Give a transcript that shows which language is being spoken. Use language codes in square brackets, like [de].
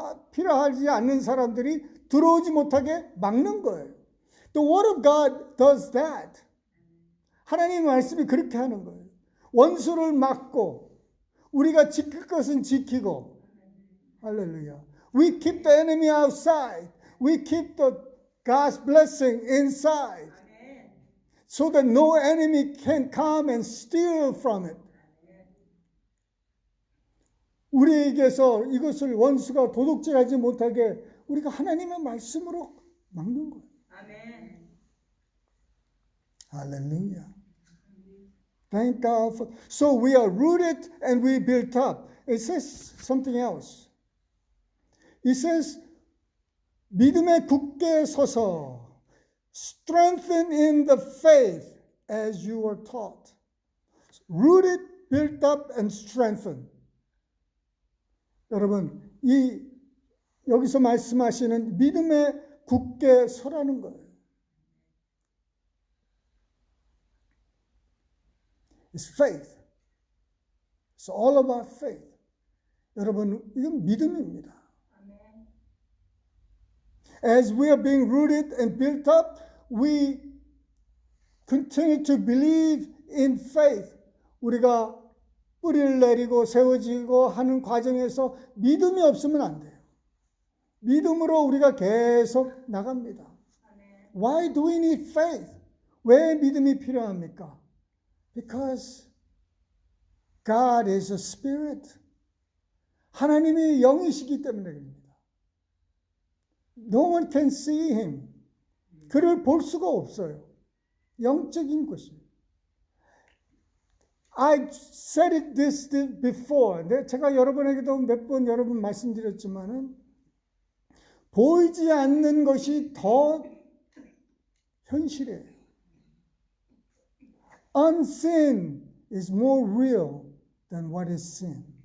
[ko] 필요하지 않는 사람들이 들어오지 못하게 막는 거예요. [en] The Word of God does that. [ko] 하나님의 말씀이 그렇게 하는 거예요. 원수를 막고 우리가 지킬 것은 지키고. 할렐루야. [en] We keep the enemy outside. We keep the God's blessing inside. So that no enemy can come and steal from it. [ko] 우리에게서 이것을 원수가 도둑질하지 못하게 우리가 하나님의 말씀으로 막는 거예요. 아멘. 할렐루야. [en] Thank God for. So we are rooted and we built up. It says something else. It says [ko] 믿음에 굳게 서서 [en] strengthen in the faith as you were taught. Rooted, built up, and strengthened. [ko] 여러분, 여기서 말씀하시는 믿음에 굳게 서라는 거예요. [en] It's faith. It's all about faith. [ko] 여러분, 이건 믿음입니다. [en] As we are being rooted and built up, we continue to believe in faith. [ko] 우리가 뿌리를 내리고 세워지고 하는 과정에서 믿음이 없으면 안 돼요. 믿음으로 우리가 계속 나갑니다. [en] Why do we need faith? [ko] 왜 믿음이 필요합니까? [en] Because God is a spirit. [ko] 하나님이 영이시기 때문에 그럽니다. [en] No one can see him. [ko] 그를 볼 수가 없어요. 영적인 것입니다. [en] I said it this before. [ko] 제가 여러분에게도 몇 번 여러분 말씀드렸지만은 보이지 않는 것이 더 현실이에요. [en] Unseen is more real than what is seen.